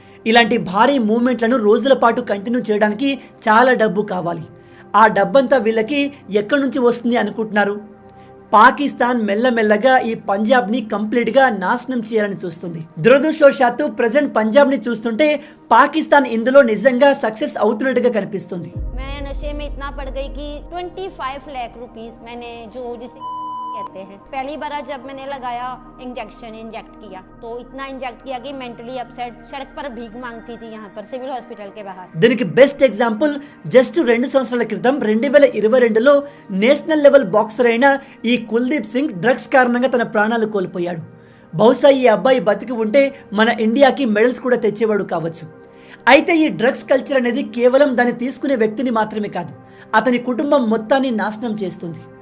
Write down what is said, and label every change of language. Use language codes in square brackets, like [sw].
[te] ఇలాంటి భారీ మూవ్మెంట్లను రోజుల పాటు కంటిన్యూ చేయడానికి చాలా డబ్బు కావాలి. ఆ డబ్బంతా వీళ్ళకి ఎక్కడి నుంచి వస్తుంది అనుకుంటున్నారు? పాకిస్తాన్ మెల్లమెల్లగా ఈ పంజాబ్ని కంప్లీట్గా నాశనం చేయాలని చూస్తుంది. దురదృష్టవశాత్తు ప్రెజెంట్ పంజాబ్ని చూస్తుంటే పాకిస్తాన్ ఇందులో నిజంగా సక్సెస్ అవుతున్నట్టుగా కనిపిస్తుంది. [hi] मैं नशे में इतना पड़ गई कि 25 लाख रुपीस मैंने जो जिसे कहते हैं, पहली बार जब मैंने लगाया इंजेक्ट किया तो इतना इंजेक्ट किया कि मेंटली अपसेट, सड़क पर भीख मांगती थी यहाँ पर सिविल हॉस्पिटल के बाहर. [te] దీనికి బెస్ట్ ఎగ్జాంపుల్ జస్ట్ 2 సంవత్సరాల క్రితం 2022లో నేషనల్ లెవెల్ బాక్సర్ అయిన ఈ కుల్దీప్ సింగ్ డ్రగ్స్ కారణంగా తన ప్రాణాలు కోల్పోయాడు. బహుశా ఈ అబ్బాయి బతికి ఉంటే మన ఇండియాకి మెడల్స్ కూడా తెచ్చేవాడు కావచ్చు. అయితే ఈ డ్రగ్స్ కల్చర్ అనేది కేవలం దాన్ని తీసుకునే వ్యక్తిని మాత్రమే కాదు, అతని కుటుంబం మొత్తాన్ని నాశనం చేస్తుంది.